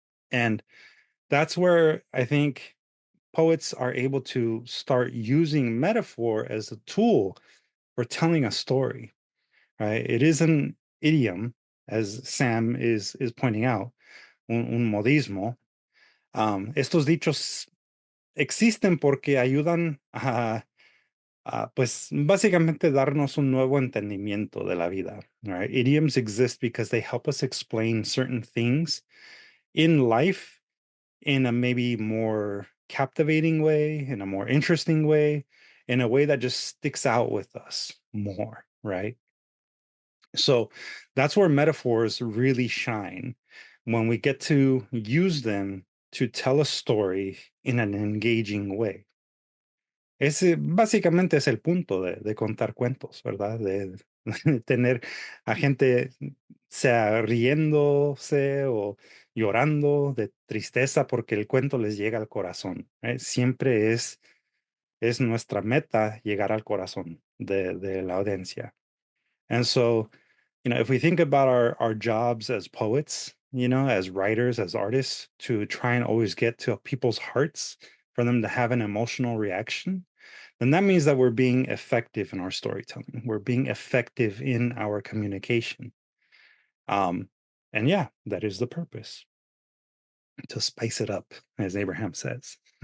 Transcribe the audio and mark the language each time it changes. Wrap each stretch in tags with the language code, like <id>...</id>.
<en>And that's where I think poets are able to start using metaphor as a tool for telling a story, right? It is an idiom, as Sam is pointing out,</en> <es>un modismo. Estos dichos existen porque ayudan pues básicamente darnos un nuevo entendimiento de la vida.</es> <en>Right? Idioms exist because they help us explain certain things in life in a maybe more captivating way, in a more interesting way, in a way that just sticks out with us more, right? So that's where metaphors really shine, when we get to use them to tell a story in an engaging way.</en> <es>Ese básicamente es el punto de contar cuentos, ¿verdad? De tener a gente sea riéndose o llorando de tristeza porque el cuento les llega al corazón. Siempre es nuestra meta llegar al corazón de la audiencia.</es> <en>And so, if we think about our jobs as poets, as writers, as artists, to try and always get to people's hearts, for them to have an emotional reaction, then that means that we're being effective in our storytelling. We're being effective in our communication. And yeah, that is the purpose, to spice it up, as Abraham says.</en>